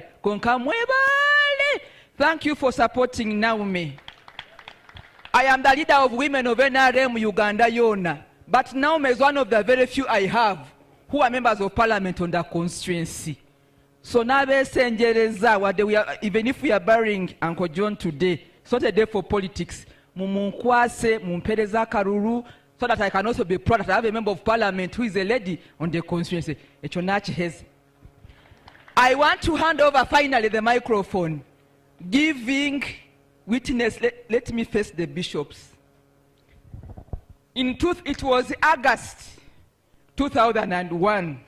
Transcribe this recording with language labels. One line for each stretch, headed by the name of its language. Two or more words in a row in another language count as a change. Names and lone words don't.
English: Thank you for supporting Naomi. I am the leader of women of NRM Uganda Yona. But Naume is one of the very few I have who are members of parliament on the constituency. So now we are, even if we are burying Uncle John today, it's not a day for politics.
Nyankole: Mumunkwase, mumpereza karuru,
English: so that I can also be proud that I have a member of parliament who is a lady on the constituency. I want to hand over finally the microphone, giving witness. Let me face the bishops. In truth, it was August 2001.